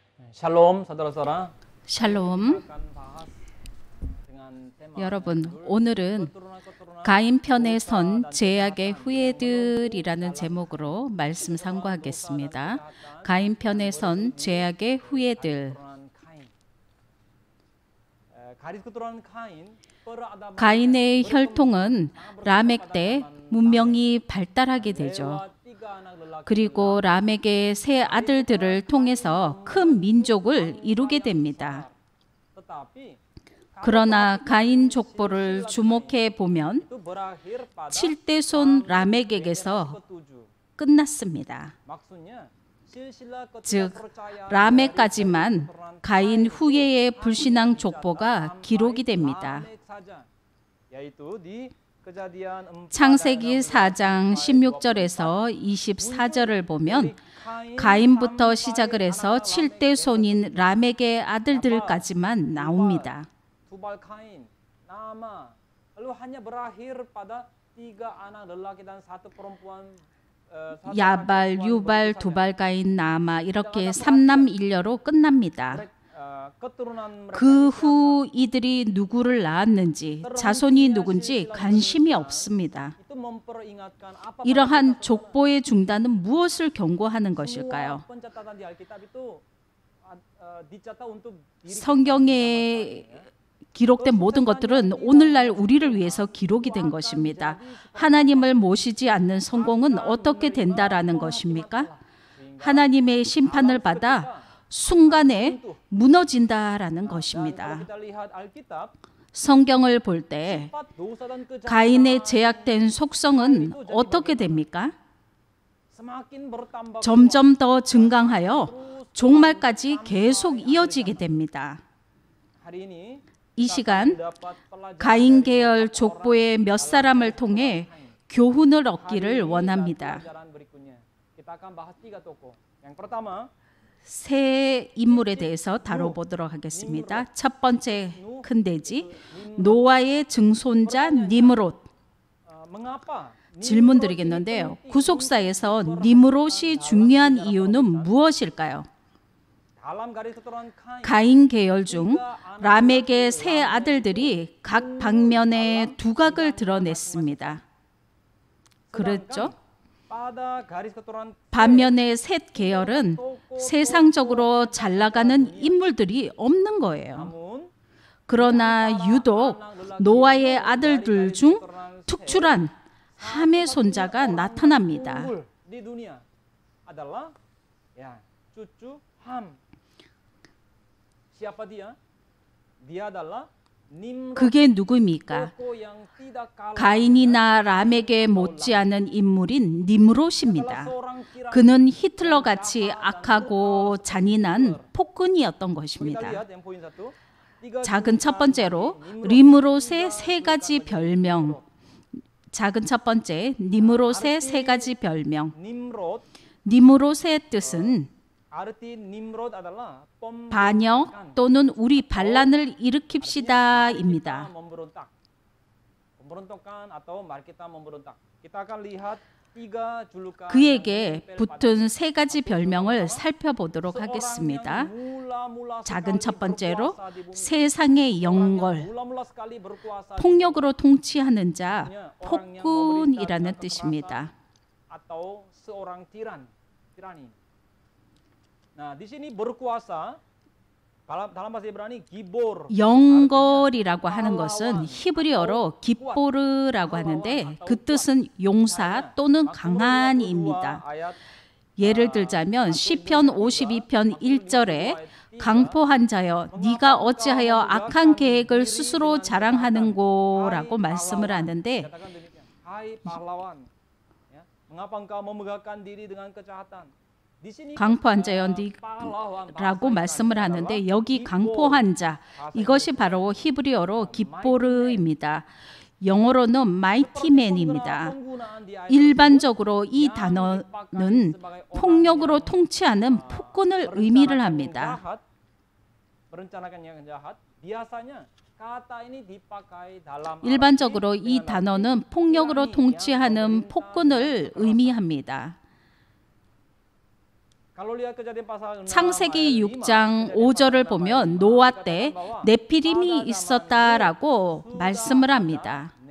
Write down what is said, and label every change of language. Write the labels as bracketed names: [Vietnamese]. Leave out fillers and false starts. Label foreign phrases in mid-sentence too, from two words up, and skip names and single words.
[Indonesian] Shalom, saudara-saudara. [Korean] 샬롬. [Indonesian] Akan bahas dengan tema [Korean] 여러분, 오늘은 가인 편에 선 죄악의 후예들이라는 제목으로 말씀 상고하겠습니다. 가인 편에 선 죄악의 후예들. [Indonesian] keturunan Kain. Garis keturunan Kain, peradaban [Korean] 가인의 혈통은 라멕 때 문명이 발달하게 되죠. [Indonesian] lewat tiga anak lelaki. [Korean] 그리고 라멕의 세 아들들을 통해서 큰 민족을 이루게 됩니다. [Indonesian] Tetapi [Korean] 그러나 가인 족보를 주목해 보면 [Indonesian] itu berakhir pada [Korean] 7대손 라멕에게서 [Indonesian] ketujuh. [Korean] 끝났습니다. [Indonesian] Maksudnya silsilah [Korean] 즉 [Indonesian] ketidakpercayaan [Korean] 라멕까지만 가인 후예의 불신앙 족보가 기록이 됩니다. [Indonesian] Lamek saja, yaitu di Kejadian 4 [Korean] 창세기 4장 16절에서 24절을 보면 가인부터 시작을 해서 7대 손인 라멕의 아들들까지만 나옵니다. [Indonesian] Tubal Kain, nama, lalu hanya berakhir pada tiga anak lelaki dan satu perempuan. Satu [Korean] 야발, [Indonesian] perempuan [Korean] 유발, [Indonesian] begitu saja. [Korean] 두발, 가인, 나마 이렇게 삼남일녀로 끝납니다. [Indonesian] Keturunan mereka [Korean] 그 후 이들이 누구를 낳았는지 자손이 누군지 관심이 없습니다. [Indonesian] itu memperingatkan apa [Korean] 이러한 족보의 중단은 무엇을 경고하는 것일까요? [Indonesian] pencatatan di Alkitab itu dicatat untuk diri [Korean] 성경에 기록된 모든 것들은 오늘날 우리를 위해서 기록이 된 것입니다. 하나님을 모시지 않는 성공은 어떻게 된다라는 것입니까? 하나님의 심판을 받아 순간에 무너진다라는 것입니다. [Indonesian] kita lihat Alkitab, [Korean] 성경을 볼 때 [Indonesian] sifat dosa dan kejahatan [Korean] 가인의 제약된 속성은 어떻게 됩니까? [Indonesian] semakin bertambah [Korean] 점점 더 증강하여 종말까지 계속 이어지게 됩니다. [Indonesian] hari ini. [Korean] 이 시간 [Indonesian] Dapat pelajaran [Korean] 가인 계열 족보의 몇 사람을 통해 교훈을 얻기를 원합니다. [Indonesian] pelajaran berikutnya. Kita akan bahas tiga tokoh. Yang pertama, [Korean] 세 인물에 대해서 다뤄보도록 하겠습니다. 첫 번째 큰 돼지 노아의 증손자 니므롯. [Indonesian] mengapa [Korean] 질문 드리겠는데요. 구속사에서 니므롯이 중요한 이유는 무엇일까요? [Indonesian] dalam garis keturunan Kain [Korean] 가인 계열 중 라멕의 세 아들들이 각 방면에 두각을 드러냈습니다. 그랬죠? [Indonesian] pada garis keturunan [Korean] 반면에 셋 계열은 세상적으로 잘 나가는 인물들이 없는 거예요. [Indonesian] namun [Korean] 그러나 유독 노아의 아들들 중 특출한 함의 손자가 나타납니다. [Indonesian] unggul di dunia adalah ya cucu Ham. Siapa dia? Dia adalah Nimrod, [Korean] 그게 누구입니까? [Indonesian] tokoh yang tidak kalah [Korean] 가인이나 라멕에 못지않은 인물인 니므롯입니다. [Indonesian] seorang tiran. [Korean] 그는 히틀러 같이 악하고 잔인한 폭군이었던 [Indonesian] Kita [Korean] 것입니다. [Indonesian] lihat yang poin satu. Tiga [Korean] 작은 첫 번째로 니므롯의 세 가지 별명. 작은 첫 번째 니므롯의 세 가지 별명. [Indonesian] Nimrod, [Korean] 니므롯의 뜻은 [Indonesian] arti Nimrod adalah [Korean] 반역 또는 우리 반란을 일으킵시다입니다. [Indonesian] memberontak. Pemberontakan atau mari kita memberontak. Kita akan lihat tiga julukan [Korean] 그에게 붙은 세 가지 별명을 살펴보도록 [Indonesian] yang [Korean] 하겠습니다. [Indonesian] mula-mula [Korean] 작은 [Indonesian] sekali [Korean] 첫 번째로 [Indonesian] berkuasa di bumi. [Korean] 세상의 영걸, [Indonesian] mula-mula sekali berkuasa di [Korean] 폭력으로 통치하는 자, [Indonesian] bumi. Orang yang [Korean] 폭군이라는 [Indonesian] memerintah dengan [Korean] 뜻입니다. [Indonesian] kekerasan atau seorang tirani. Nah, di sini berkuasa dalam bahasa Ibrani gibor. [Korean] 영걸이라고 하는 것은 히브리어로 깃보르라고 하는데 그 뜻은 용사 또는 강한입니다. 예를 들자면 시편 52편 1절에 강포한 자여 네가 어찌하여 악한 계획을 스스로 자랑하는고라고 말씀을 하는데 [Indonesian] Hai pahlawan, ya, mengapa engkau memegahkan diri dengan kejahatan? Di sini [Korean] 강포한 자여 [Indonesian] pahlawan [Korean] 라고 말씀을 하는데 여기 강포한 자 이것이 바로 히브리어로 깃보르입니다. 영어로는 mightyman입니다. [Indonesian] penggunaan di ayat [Korean] 일반적으로 이 단어는 폭력으로 통치하는 폭군을 의미를 합니다. [Indonesian] jahat, merencanakan yang jahat, biasanya kata ini dipakai dalam [Korean] 일반적으로 이 단어는 폭력으로 통치하는 폭군을 의미합니다. 창세기 6장 5절을 보면 노아 때 네피림이 있었다라고 말씀을 합니다.